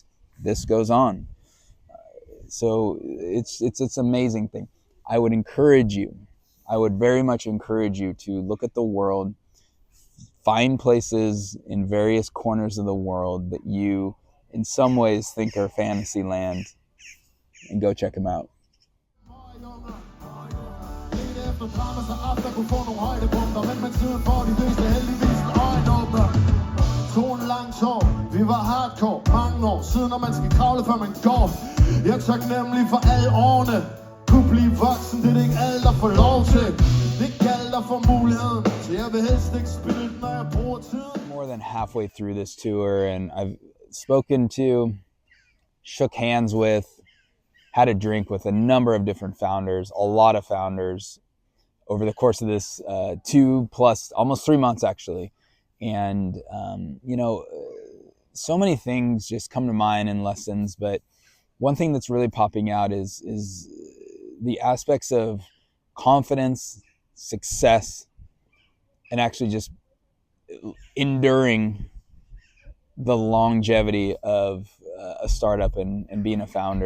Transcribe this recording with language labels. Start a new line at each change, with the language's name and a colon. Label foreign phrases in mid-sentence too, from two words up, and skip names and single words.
English: This goes on. So it's an amazing thing. I would very much encourage you to look at the world, find places in various corners of the world that you in some ways think are fantasy land, and go check them out.
Danish: Vi var hardcore, mange år siden, når man skal kravle, før man går. Jeg er taknemmelig for alle årene. Kunne blive voksen, det er ikke alt, der får lov til. Det er ikke alt, der får muligheden. Så jeg vil helst ikke spille, når jeg bruger tiden.
English: More than halfway through this tour, and I've spoken to, shook hands with, had a drink with a number of different founders, a lot of founders over the course of this 2 plus almost 3 months actually. And, you know, so many things just come to mind in lessons, but one thing that's really popping out is the aspects of confidence, success, and actually just enduring the longevity of a startup and being a founder.